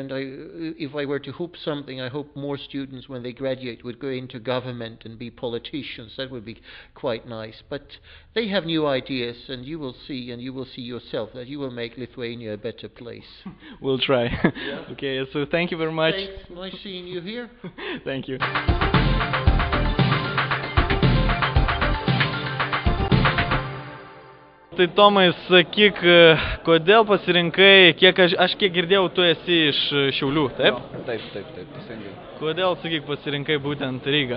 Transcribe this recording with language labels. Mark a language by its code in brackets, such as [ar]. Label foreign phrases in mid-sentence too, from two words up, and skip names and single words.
[en] And if I were to hope something, I hope more students, when they graduate, would go into government and be politicians. That would be quite nice. But they have new ideas, and you will see yourself that you will make Lithuania a better place. We'll try. Yeah. Okay, so thank you very much. Thanks. Nice seeing you here. Thank you. [lt] Tai Tomai, sakyk, kodėl pasirinkai, aš kiek girdėjau, tu esi iš Šiaulių, taip? Jo, taip, teisingai. Kodėl, sakyk, pasirinkai būtent Rygą?